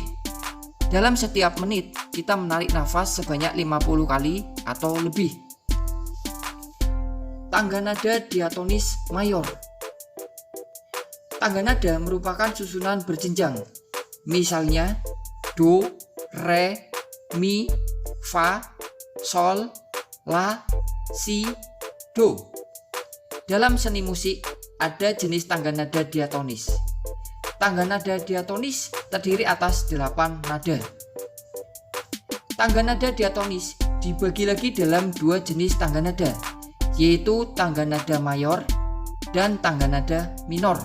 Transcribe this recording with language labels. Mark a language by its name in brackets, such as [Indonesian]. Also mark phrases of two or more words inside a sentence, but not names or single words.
[Indonesian] Dalam setiap menit, kita menarik nafas sebanyak 50 kali atau lebih. Tangga nada diatonis mayor. Tangga nada merupakan susunan berjenjang. Misalnya, do, re, mi, fa, sol, la, si, do. Dalam seni musik, ada jenis tangga nada diatonis. Tangga nada diatonis terdiri atas 8 nada. Tangga nada diatonis dibagi lagi dalam 2 jenis tangga nada, yaitu tangga nada mayor dan tangga nada minor.